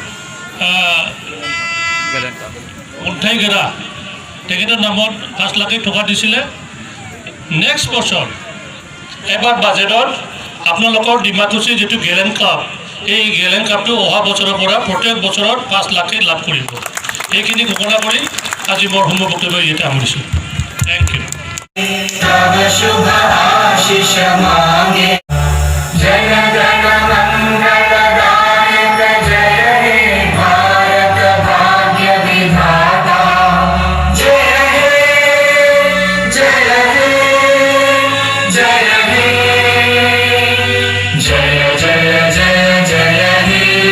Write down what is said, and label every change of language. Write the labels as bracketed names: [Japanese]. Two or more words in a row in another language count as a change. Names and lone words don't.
[Assamese] অধ্যায়গেৰা তেখেতৰ নামত 5 লাখ টকা দিছিলে নেক্সট বছৰ এবাৰ বাজেটত আপোনালোকৰ ডিমাকুসি যেটো গেলেন কাপ এই গেলেন কাপটো অহা বছৰৰ পৰা প্ৰত্যেক বছৰত 5 লাখ লাভ কৰিব এইখিনি ঘোষণা কৰি আজি মোৰ সমূহ বক্তব্য ইয়াতে সামৰিছোঁ [English] thank you [Hindi] शुभ आशीष मांगे जय जन मंगलदायक जय हे भारत भाग्य विधाता जय हे जय हे जय हे जय जय जय जय हे